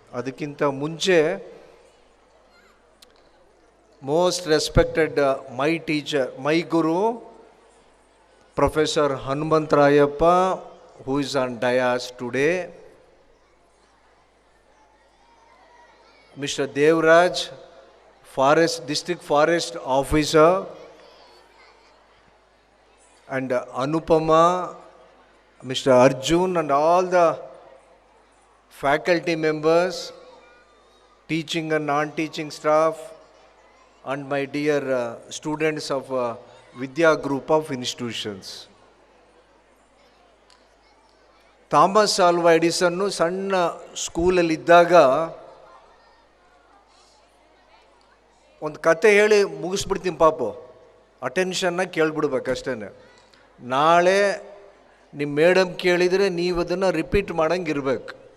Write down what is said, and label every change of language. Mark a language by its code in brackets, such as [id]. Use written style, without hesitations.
[kn] ಅದಕ್ಕಿಂತ ಮುಂಚೆ [en] Most respected my teacher, my guru professor Hanumantharayappa, who is on dais today, Mr. Devraj, District Forest Officer, and Anupama, Mr. Arjun, and all the faculty members, teaching and non-teaching staff, and my dear students of Vidya group of institutions. [kn] Thomas ಆಲ್ವಾ ಎಡಿಸನ್ನು ಸಣ್ಣ ಸ್ಕೂಲಲ್ಲಿದ್ದಾಗ ಒಂದು ಕತೆ ಹೇಳಿ ಮುಗಿಸ್ಬಿಡ್ತೀನಿ ಪಾಪು. ಅಟೆನ್ಷನ್ನ ಕೇಳಿಬಿಡ್ಬೇಕಷ್ಟೇ. ನಾಳೆ ನಿಮ್ಮ madam ಕೇಳಿದರೆ ನೀವು ಅದನ್ನು ರಿಪೀಟ್ ಮಾಡಂಗೆ ಇರಬೇಕು.